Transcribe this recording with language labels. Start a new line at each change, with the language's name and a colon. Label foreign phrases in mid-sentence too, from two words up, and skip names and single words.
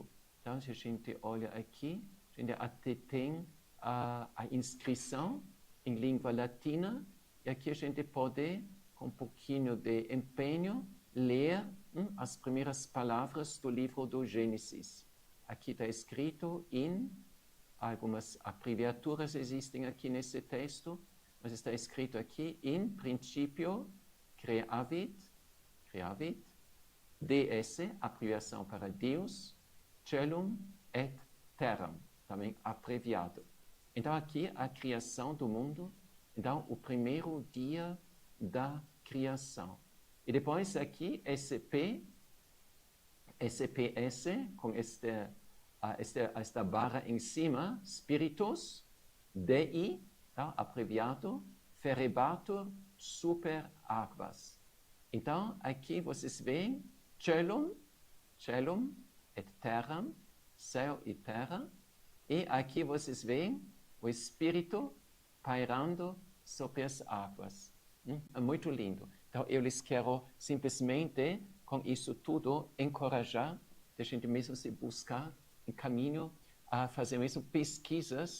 Portuguese: Então, se a gente olha aqui, a gente até tem a inscrição em língua latina, e aqui a gente pode, com um pouquinho de empenho, ler as primeiras palavras do livro do Gênesis. Aqui está escrito em, algumas abreviaturas existem aqui nesse texto, mas está escrito aqui,
Latin: in princípio, creavit,
Portuguese: DS, abreviação para Deus,
Latin: celum et terram,
Portuguese: também abreviado. Então aqui a criação do mundo, então o primeiro dia da criação. E depois aqui SPS, com esta barra em cima,
Latin: Spiritus, Dei, tá? Abreviado, Ferebatur super aquas.
Portuguese: Então, aqui vocês veem
Latin: celum et terram,
Portuguese: céu e terra, e aqui vocês veem o Espírito pairando sobre as águas. É muito lindo. Então, eu lhes quero simplesmente, com isso tudo, encorajar a gente mesmo se buscar um caminho a fazer mesmo pesquisas.